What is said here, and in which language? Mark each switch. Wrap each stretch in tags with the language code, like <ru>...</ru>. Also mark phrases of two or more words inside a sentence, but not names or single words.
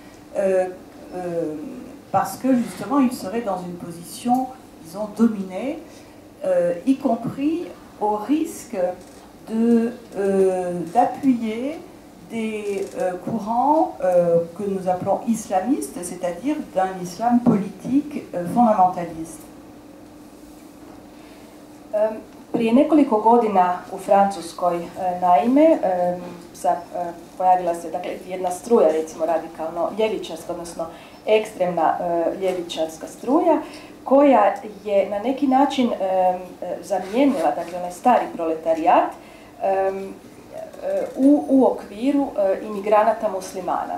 <fr>parce que justement ils seraient dans une position, disons, dominée, y compris au risque d'appuyer des courants que nous appelons islamistes, c'est-à-dire d'un islam politique fondamentaliste.</fr> <hr>Prije nekoliko godina u Francuskoj, naime, pojavila se dakle, jedna struja, recimo radikalno ljevičarska, odnosno ekstremna ljevičarska struja, koja je na neki način zamijenila dakle, onaj stari proletarijat u okviru imigranata muslimana.</hr>